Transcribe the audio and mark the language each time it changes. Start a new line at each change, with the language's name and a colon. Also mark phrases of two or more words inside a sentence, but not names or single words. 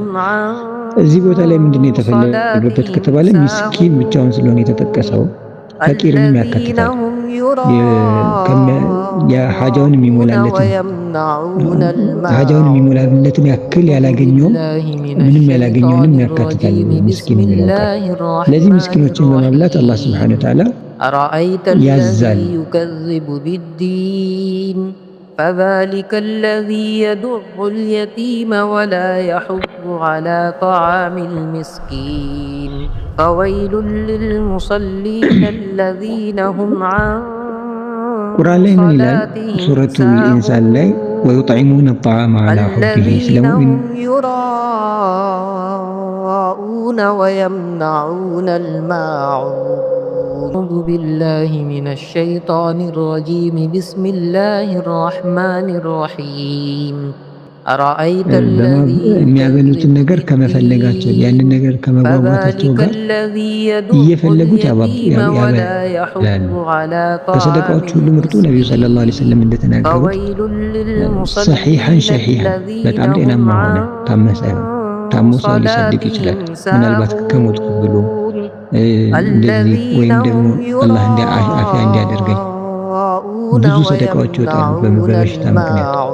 Amharic: እዚህ ቦታ ላይ ምንድነው የተፈለገበት ከተባለ ምስኪን ብቻውን ስለሆነ የተጠቀሰው ፈቂርንም ያካትታል። የሐጃውን የሚሞላለትን ያክል ያላገኘውም ምንም ያላገኘውንም ያካትታል ምስኪን የሚለው ቃል። ለዚህ ምስኪኖችን በማብላት አላህ
Arabic: سبحانه وتعالى
Amharic: ያዛል።
Arabic: فذلك الذي يدع اليتيم ولا يحض على طعام المسكين فويل للمصلين الذين هم عن
Amharic: ቁርአን ላይ ምን ይላል? ሱረቱል ኢንሳን ላይ
Arabic: ويطعمون الطعام على حبه
Amharic: ስለሙእሚን
Arabic: يراءون ويمنعون الماعون أعوذ بالله من الشيطان الرجيم بسم الله الرحمن الرحيم أرأيت الذي
Amharic: የሚያበሉትን ነገር ከመፈለጋቸው ያንን ነገር ከመጓጓታቸው ጋር እየፈለጉት ያበላሉ። ከሰደቃዎች ሁሉ ምርጡ ነብዩ
Arabic: صلى الله عليه وسلم
Amharic: እንደተናገሩት
Arabic: صحيحا شحيحا
Amharic: በጣም ጤናማ ሆነ ታመሰ ታሞ ሰው ሊሰድቅ ይችላል። ምናልባት ከሞትኩ ብሎ እንደዚህ ወይም ደግሞ አላህ አፊያ እንዲያደርገኝ ብዙ ሰደቃዎች ይወጣሉ በበሽታ ምክንያት።